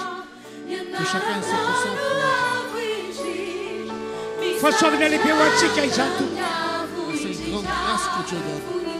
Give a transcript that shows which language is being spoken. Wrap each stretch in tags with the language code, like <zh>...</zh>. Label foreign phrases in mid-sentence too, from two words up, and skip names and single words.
<fr>Que chacun se concentre.</fr> <mg>Fahasoavana lehibe ho antsika izany tompoko.</mg> <fr>C'est une grande grâce que Dieu donne.</fr>